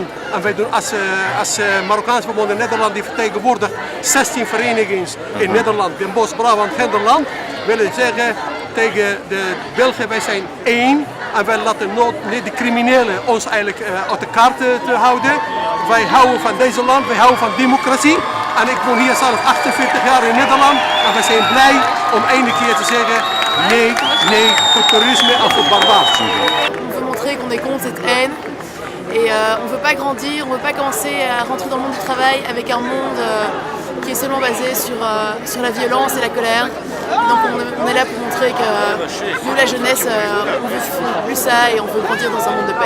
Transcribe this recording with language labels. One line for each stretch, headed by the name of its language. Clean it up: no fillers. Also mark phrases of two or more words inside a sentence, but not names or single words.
Dutch: En wij doen als Marokkaans Verbonden Nederland, die vertegenwoordigt 16 verenigingen in Nederland, Den Bosch, Brabant, Gelderland, willen zeggen tegen de Belgen, wij zijn één en wij laten niet de criminelen ons eigenlijk uit de kaart te houden. Wij houden van deze land, wij houden van democratie. En ik woon hier zelf 48 jaar in Nederland en we zijn blij om één keer te zeggen nee voor terrorisme en voor barbares.
French: On veut montrer qu'on est contre cette haine et on ne veut pas grandir, on ne veut pas commencer à rentrer dans le monde du travail avec un monde qui est seulement basé sur la violence et la colère. Donc on est là pour montrer que nous, la jeunesse, on veut plus ça et on veut grandir dans un monde de paix.